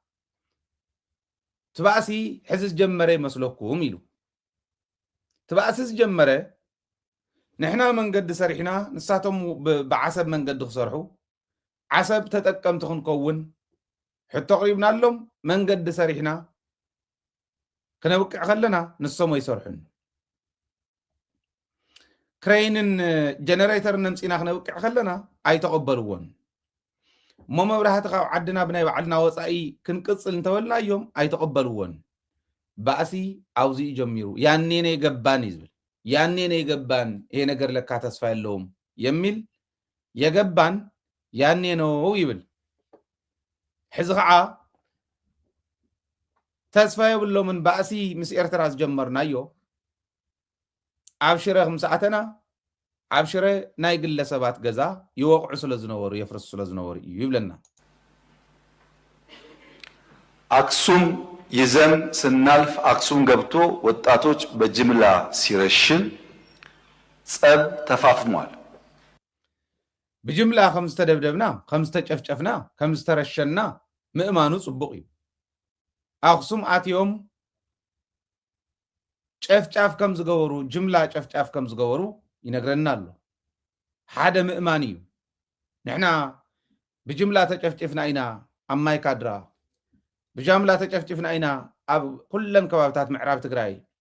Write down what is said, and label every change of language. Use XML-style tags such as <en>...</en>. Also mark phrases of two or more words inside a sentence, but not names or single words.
<ti>ትባእሲ ሕዚ ዝጀመረ ይመስለኩም ኢሉ ትባእሲ ዝጀመረ ንሕና መንገዲ ሰሪሕና ንሳቶም ብዓሰብ መንገዲ ክሰርሑ ዓሰብ ተጠቀምቲ ክንከውን ሕቶ ቅሪብናሎም መንገዲ ሰሪሕና ክነብቅዕ ከለና ንሶም ይሰርሑን ክሬይንን ጀነሬተርን ነምፂና ክነብቅዕ ከለና ኣይተቐበልዎን እሞ መብራህቲ ካብ ዓድና ብናይ ባዕልና ወፃኢ ክንቅፅል እንተበልና እዮም ኣይተቐበልዎን። ባእሲ ኣብዙ ጀሚሩ ያኔ ነይ ገባን ይዝብል ያኔ ነይ ገባን</ti> <am>ይሄ ነገር ለካ ተስፋ የለውም የሚል የገባን ያኔ ነው</am> <ti>ይብል። ሕዚ ከዓ ተስፋ የብሎምን ባእሲ ምስ ኤርትራ ዝጀመርናዮ ኣብ ሽረ ክምሰኣተና ኣብ ሽረ ናይ ግለሰባት ገዛ ይወቅዑ ስለ ዝነበሩ የፍርሱ ስለ ዝነበሩ እዩ ይብለና።</ti> <am>አክሱም ይዘን ስናልፍ አክሱም ገብቶ ወጣቶች በጅምላ ሲረሽን ጸብ ተፋፍሟል።</am> <ti>ብጅምላ ከም ዝተደብደብና ከም ዝተጨፍጨፍና ከም ዝተረሸና ምእማኑ ጽቡቕ እዩ። አክሱም አትዮም ጨፍጫፍ ከም ዝገበሩ ጅምላ ጨፍጫፍ ከም ዝገበሩ ይነግረና ኣሎ። ሓደ ምእማን እዩ። ንሕና ብጅምላ ተጨፍጭፍና ኢና ኣብ ማይ ካድራ፣ ብጅምላ ተጨፍጭፍና ኢና ኣብ ኩለን ከባቢታት ምዕራብ ትግራይ፣</ti>